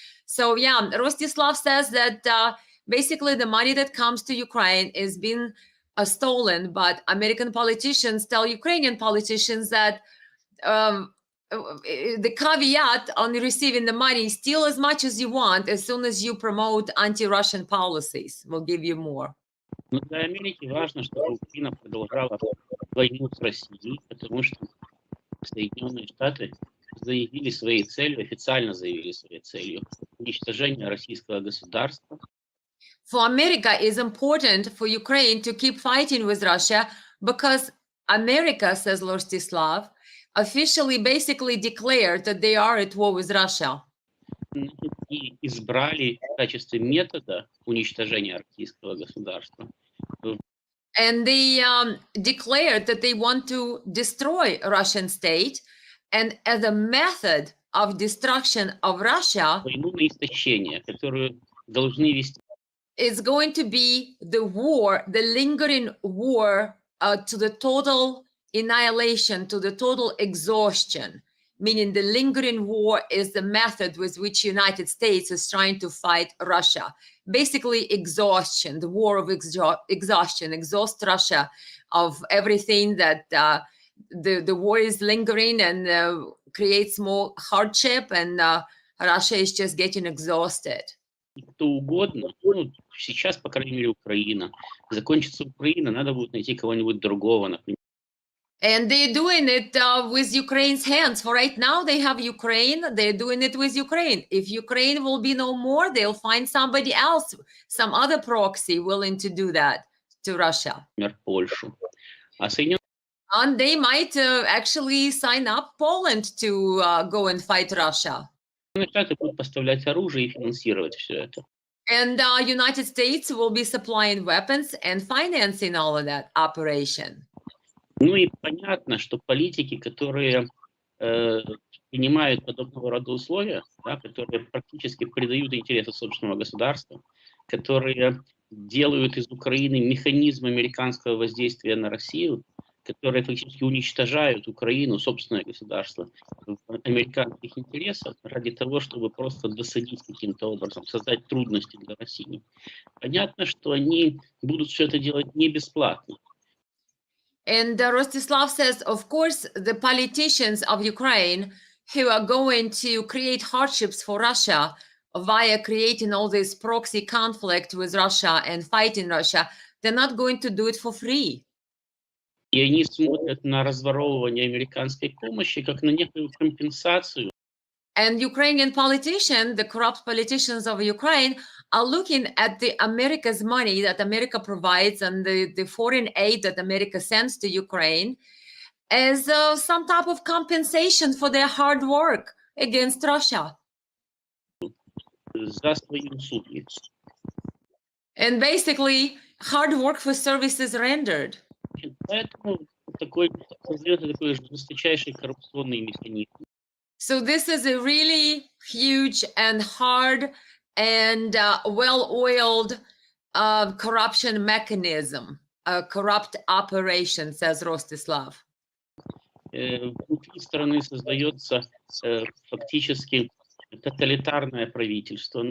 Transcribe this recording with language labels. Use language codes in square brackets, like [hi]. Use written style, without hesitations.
[en] So yeah, Rostislav says that basically the money that comes to Ukraine is being stolen, but American politicians tell Ukrainian politicians that the caveat on receiving the money, steal as much as you want as soon as you promote anti-Russian policies. We'll give you more. [ru] Но для Америки важно, чтобы Украина продолжала войну с Россией, потому что Соединенные Штаты заявили своей целью, официально заявили своей целью уничтожение российского государства. [en] For America, it's important for Ukraine to keep fighting with Russia because America, says Rostislav, officially basically declared that they are at war with Russia. [ru] И избрали в качестве метода уничтожения российского государства. [en] And they declared that they want to destroy Russian state, and as a method of destruction of Russia, [ru] войну на истощение, которую должны вести. [en] It's going to be the war, the lingering war to the total annihilation, to the total exhaustion, meaning the lingering war is the method with which United States is trying to fight Russia. Basically exhaustion, the war of exhaustion, exhaust Russia of everything that the war is lingering and creates more hardship, and Russia is just getting exhausted. [ru] кто угодно, ну, сейчас, по крайней мере, Украина. Закончится Украина, надо будет найти кого-нибудь другого, например. [en] And they're doing it with Ukraine's hands. For right now, they have Ukraine. They're doing it with Ukraine. If Ukraine will be no more, they'll find somebody else, some other proxy willing to do that to Russia. [ru] Польшу. А Соединенные [en] And they might actually sign up Poland to go and fight Russia. [ru] Штаты будут поставлять оружие и финансировать все это. [en] And United States will be supplying weapons and financing all of that operation. [ru] Ну и понятно, что политики, которые принимают подобного рода условия, да, которые практически предают интересы собственного государства, которые делают из Украины механизм американского воздействия на Россию, которые фактически уничтожают Украину, собственное государство, в американских интересах ради того, чтобы просто досадить каким-то образом, создать трудности для России. Понятно, что они будут все это делать не бесплатно. [en] And Rostislav says, of course, the politicians of Ukraine who are going to create hardships for Russia via creating all this proxy conflict with Russia and fighting Russia, they're not going to do it for free. [ru] И они смотрят на разворовывание американской помощи как на некую компенсацию. [en] And Ukrainian politicians, the corrupt politicians of Ukraine, are looking at the America's money that America provides and the foreign aid that America sends to Ukraine as some type of compensation for their hard work against Russia. [ru] За свои услуги. [en] And basically, hard work for services rendered. [ru] Поэтому создается такой жесточайший коррупционный механизм. [en] So this is a really huge and hard and well-oiled corruption mechanism, a corrupt operation, says Rostislav. [ru] Внутри страны создается фактически тоталитарное правительство.